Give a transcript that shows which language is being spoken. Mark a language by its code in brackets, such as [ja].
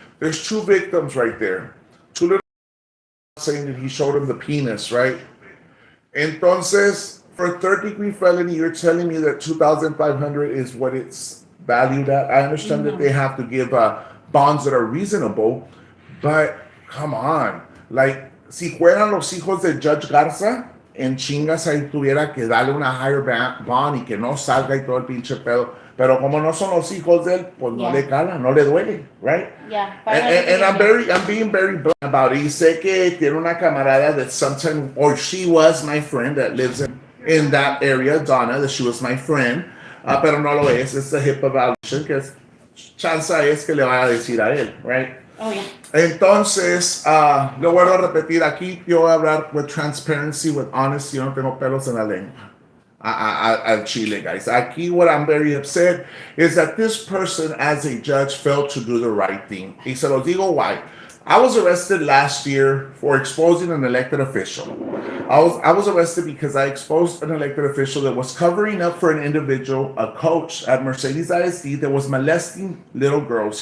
[en] There's two victims right there. Two little saying that he showed him the penis, right? Entonces, for a third degree felony, you're telling me that 2,500 is what it's valued at. I understand that they No. have to give bonds that are reasonable, but come on. [es] Like, si fueran los hijos de Judge Garza, en chingas ahí tuviera que darle una [en] higher bond [es] y que no salga y todo el pinche pedo. Pero como no son los hijos de él, pues no le [en] Yeah. [es] cala, no le duele, right? [en] Yeah. And 500 million. I'm being very blunt about it. [es] Y sé que tiene una camarada [en] that sometime, or she was my friend that lives in that area, Donna, that she was my friend, [es] pero no lo es. [en] It's a HIPAA violation [es] que chance es que le vaya a decir a él, right? [en] Oh yeah. [es] Entonces, lo vuelvo a repetir aquí, yo voy a hablar [en] with transparency, with honesty, [es] yo no tengo pelos en la lengua. Al Chile, guys. [en] Aquí, what I'm very upset is that this person, as a judge, failed to do the right thing. [es] Y se los digo [en] why. I was arrested last year for exposing an elected official. I was arrested because I exposed an elected official that was covering up for an individual, a coach at Mercedes ISD, that was molesting little girls.